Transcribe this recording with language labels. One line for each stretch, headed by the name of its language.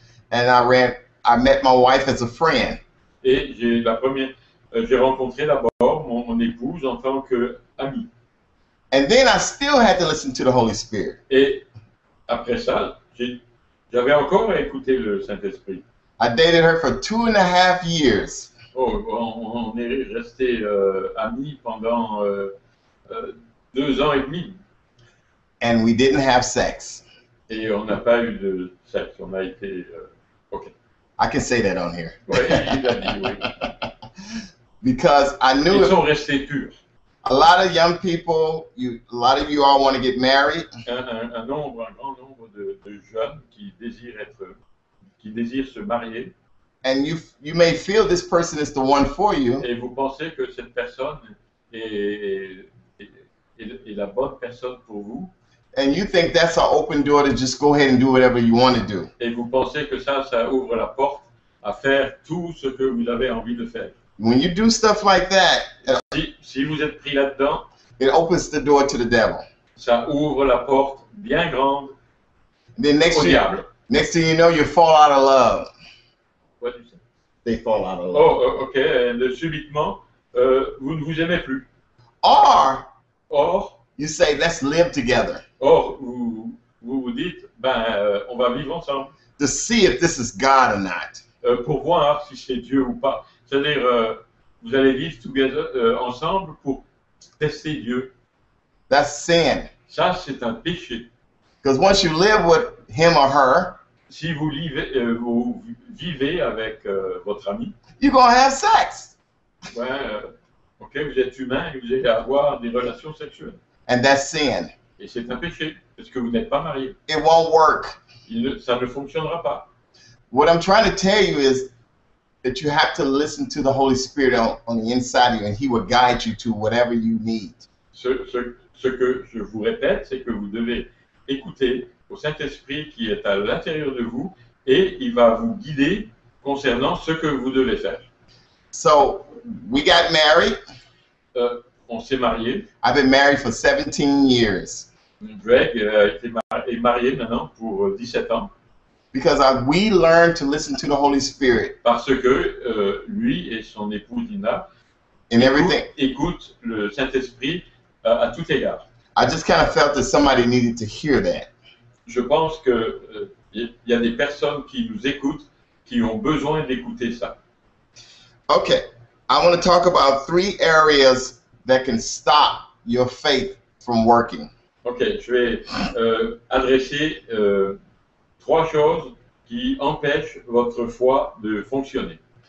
English: And I met my wife as a friend.
French: Et j'ai rencontré d'abord mon épouse en tant qu'ami.
English: And then I still had to listen to the Holy Spirit.
French: Et après ça, j'avais encore à écouter le Saint-Esprit.
English: I dated her for 2.5 years.
French: On est resté amis pendant 2 ans et demi.
English: And we didn't have sex.
French: Et on n'a pas eu de sexe. On a été ok.
English: I can say that on here.
French: Oui, il a dit oui.
English: Because I knew
French: Ils sont restés purs.
English: a lot of young people, a lot of you all want to get married.
French: Un grand nombre de jeunes qui désirent se marier.
English: And you may feel this person is the one for you.
French: Et vous pensez que cette personne est la bonne personne pour vous.
English: And you think that's an open door to just go ahead and do whatever you want to do.
French: Et vous pensez que ça ouvre la porte à faire tout ce que vous avez envie de faire.
English: When you do stuff like that,
French: Si vous êtes pris là-dedans,
English: it opens the door to the devil.
French: ça ouvre la porte bien grande
English: Then
French: au diable.
English: next thing you know, you fall out of love. What do you say? They fall out of love. Oh, ok.
French: Subitement, vous ne vous aimez plus.
English: Or Or, you say, let's live together.
French: vous dites, on va vivre ensemble
English: to see if this is God or not.
French: pour voir si c'est Dieu ou pas. C'est-à-dire, vous allez vivre ensemble pour tester Dieu.
English: That's sin.
French: Ça, c'est un péché.
English: Because once you live with him or her,
French: Si vous vivez avec votre ami,
English: you're going to have sex.
French: ok, vous êtes humain et vous allez avoir des relations sexuelles.
English: And that's sin.
French: Et c'est un péché, parce que vous n'êtes pas marié.
English: It won't work.
French: Ça ne fonctionnera pas.
English: What I'm trying to tell you is that you have to listen to the Holy Spirit on the inside of you, and he will guide you to whatever you need.
French: Ce que je vous répète, c'est que vous devez écouter au Saint-Esprit qui est à l'intérieur de vous et il va vous guider concernant ce que vous devez faire.
English: So, we got married.
French: On s'est marié.
English: I've been married for 17 years.
French: Greg est marié maintenant pour 17 ans.
English: Because we learned to listen to the Holy Spirit.
French: Parce que lui et son épouse Dina
English: In everything.
French: écoutent le Saint-Esprit à tout égard.
English: I just kind of felt that somebody needed to hear that.
French: Je pense que y a des personnes qui nous écoutent, qui ont besoin d'écouter ça.
English: Okay, I want to talk about 3 areas that can stop your faith from working.
French: Ok, je vais adresser 3 choses qui empêchent votre foi de fonctionner.